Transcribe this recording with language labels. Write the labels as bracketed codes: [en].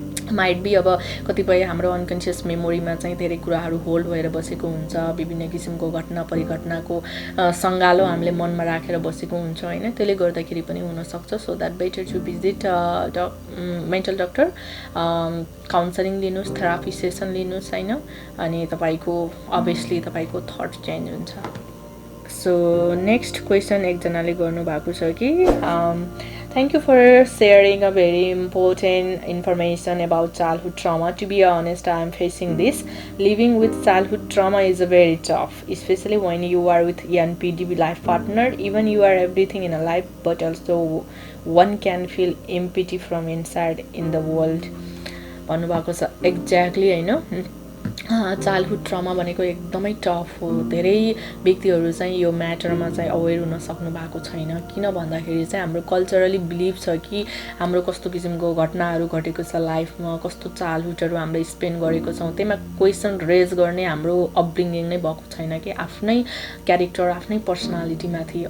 [en] might be [ne] अब कतिपय हाम्रो अनकन्सियस मेमोरीमा चाहिँ धेरै कुराहरू होल्ड भएर बसेको हुन्छ, विभिन्न किसिमको घटना परिघटनाको सङ्गालो हामीले मनमा राखेर बसेको हुन्छ होइन. त्यसले गर्दाखेरि पनि हुनसक्छ. [en] so that better to visit mental doctor, [ne] counselling लिनुहोस्, थेरापी सेसन लिनुहोस् होइन. अनि तपाईँको अभियसली तपाईँको थट चेन्ज हुन्छ. सो नेक्स्ट क्वेसन एकजनाले गर्नुभएको छ कि [en] thank you for sharing a very important information about childhood trauma. To be honest, I am facing this. Living with childhood trauma is very tough, especially when you are with NPD life partner. Even you are everything in a life, but also one can feel empty from inside in the world. [ne] भन्नुभएको छ exactly होइन. Childhood trauma भनेको एकदमै tough हो. धेरै व्यक्तिहरू चाहिँ यो म्याटरमा चाहिँ अवेर हुन सक्नु भएको छैन. किन भन्दाखेरि चाहिँ हाम्रो कल्चरली बिलिभ छ कि हाम्रो कस्तो किसिमको घटनाहरू घटेको छ लाइफमा, कस्तो चाइल्डहुडहरू हामीले स्पेन्ड गरेको छौँ, त्यसमा क्वेसन रेज गर्ने हाम्रो अपब्रिङ्गिङ नै भएको छैन कि आफ्नै क्यारेक्टर, आफ्नै पर्सनालिटीमाथि.